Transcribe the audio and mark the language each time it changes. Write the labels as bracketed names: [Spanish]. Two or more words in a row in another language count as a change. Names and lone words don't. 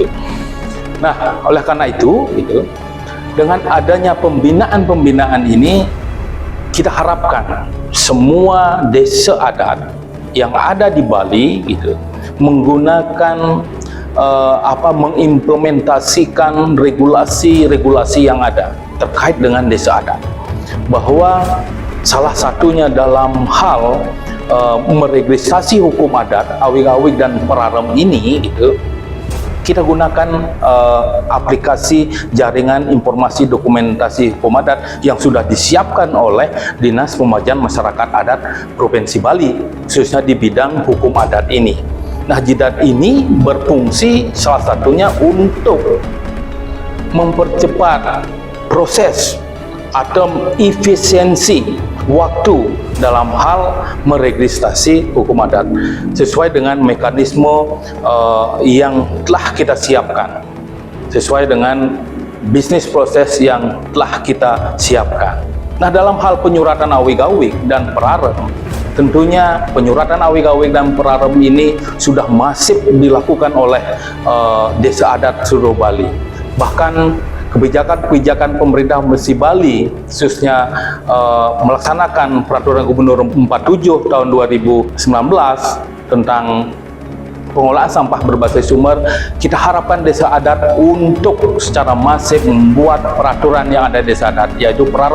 [Indonesian] Nah, oleh karena itu dengan adanya pembinaan-pembinaan ini, kita harapkan semua desa adat yang ada di Bali menggunakan mengimplementasikan regulasi-regulasi yang ada terkait dengan desa adat, bahwa salah satunya dalam hal meregistrasi hukum adat, awig-awig dan perarem ini kita gunakan aplikasi jaringan informasi dokumentasi hukum adat yang sudah disiapkan oleh Dinas Pemajuan Masyarakat Adat Provinsi Bali, khususnya di bidang hukum adat ini. Nah, JIDAD ini berfungsi salah satunya untuk mempercepat proses atau efisiensi waktu dalam hal meregistrasi hukum adat sesuai dengan mekanisme yang telah kita siapkan. sesuai dengan bisnis proses yang telah kita siapkan. Nah, dalam hal penyuratan awik-awik dan perarem, tentunya penyuratan awik-awik dan perarem ini sudah masif dilakukan oleh Desa Adat seluruh Bali. Bahkan kebijakan-kebijakan pemerintah Provinsi Bali, khususnya melaksanakan Peraturan Gubernur 47 tahun 2019 tentang pengelolaan sampah berbasis sumber, kita harapkan Desa Adat untuk secara masif membuat peraturan yang ada di Desa Adat, yaitu perarem.